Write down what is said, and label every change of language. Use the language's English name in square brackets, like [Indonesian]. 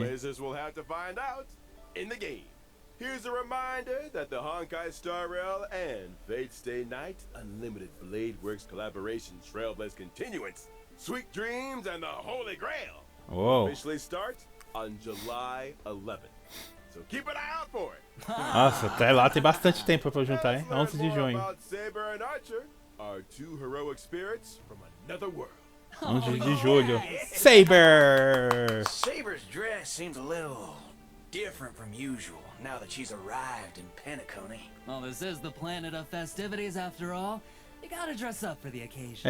[English] Trailblazers will have to find out in the game. Here's a reminder that the Honkai Star Rail and Fate Stay Night Unlimited Blade Works collaboration Trailblaze Continuance, Sweet Dreams and the Holy Grail Uou. officially start on July 11th. So keep an eye out for it. [Portuguese] Nossa, até lá tem bastante tempo pra eu juntar, hein? [English] Let's learn [Portuguese] 11 de [English] more [Portuguese] junho. [English] about Saber and Archer, our 2 heroic spirits from another world. [Portuguese] 11 de julho. Saber! [English] Saber's dress seems a little different from usual now that she's arrived in Penacony. Well, this is the planet of festivities after all. You gotta dress up for the occasion.